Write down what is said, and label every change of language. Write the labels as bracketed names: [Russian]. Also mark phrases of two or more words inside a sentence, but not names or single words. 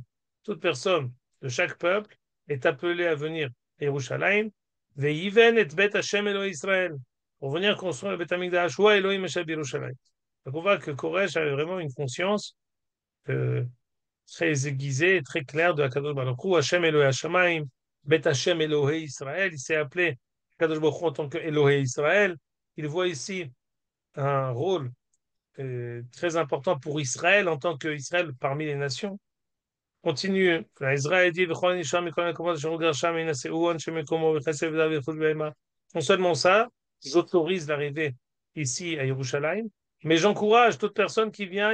[French] Toute personne de chaque peuple est appelée à venir à Yerushalayim. [Hebrew] ויבן את בית השם אלוהים ישראל. [French] Pour venir construire le [Hebrew] בית המקדש [French] ou [Hebrew] אלוהים השם ירושלים. [French] Donc on voit que Koresh avait vraiment une conscience euh, très aiguisée et très claire de [Hebrew] הקדוש ברוך הוא השם אלוהים השמים בית השם אלוהים ישראל. [French] Il s'est appelé [Hebrew] הקדוש ברוך הוא [French] en tant que [Hebrew] אלוהים ישראל. [French] Il voit ici un rôle très important pour Israël en tant qu'Israël parmi les nations. Continue. Israël dit non seulement ça, j'autorise l'arrivée ici à Yerushalayim, mais j'encourage toute personne qui vient.